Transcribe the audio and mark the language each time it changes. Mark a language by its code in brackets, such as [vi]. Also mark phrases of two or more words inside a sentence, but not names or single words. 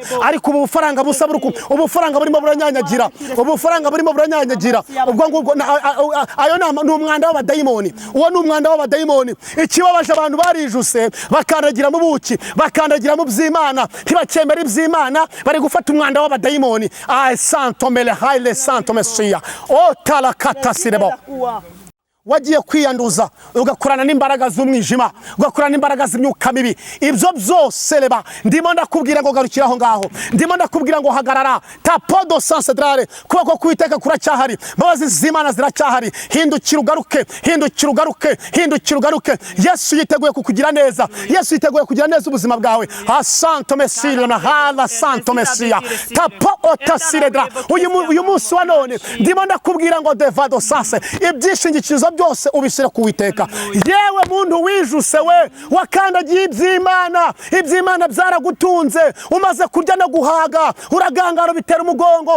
[rw] Ariko ubu bufaranga busa ubufaranga burimo buranyanyagira, ubufaranga burimo buranyanyagira. Ubwo ngubwo ayo ni umwanda w'abadayimoni, uwo ni umwanda w'abadayimoni. Ikibabaje abantu barijuse bakandagira mu buki, bakandagira mu by'Imana, ntibakemera iby'Imana, bari gufata umwanda w'abadayimoni. Ay santo mele haile santo mesia o talakata sirebo. Wagiye kwiyanduza ugakorana n'imbaraga z'umwijima, ugakorana n'imbaraga z'imyuka mibi. Ibyo byose reba ndimo ndakubwira ngo garukira aho ngaho, ndimo ndakubwira ngo hagarara. Tapodo sansedrare, kubako kwiteka kuracyahari, mbabazi z'Imana ziracyahari. Hindukira ugaruke, hindukira ugaruke, hindukira ugaruke. Yesu yiteguye kukugira neza, Yesu yiteguye kugira neza ubuzima bwawe. Ha santo mesia na hala santo mesia tapo otasiredra. Uyu munsi wa none ndimo ndakubwira ngo devado sanse, ibyishingikirizo byose ubishyira ku Uwiteka. Yewe muntu wijuse we, wakandagiye iby'Imana, iby'Imana byaragutunze, umaze kurya no guhaga, uragangara bitera umugongo.